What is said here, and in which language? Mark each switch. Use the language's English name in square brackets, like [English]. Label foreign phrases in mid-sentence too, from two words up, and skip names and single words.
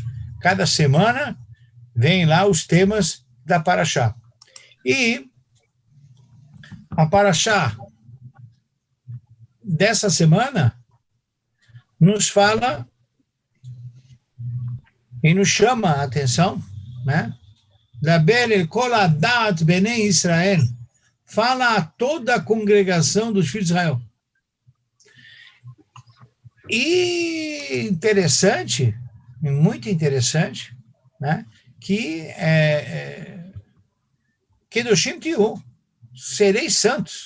[Portuguese] Cada semana vem lá os temas da Parashá. E a Parashá dessa semana nos fala e nos chama a atenção, né? [Hebrew] דבר אל כל עדת בני ישראל, [Portuguese] fala a toda a congregação dos filhos de Israel. E interessante, muito interessante, né? Que [Hebrew] קדושים תהיו, [Portuguese] sereis santos.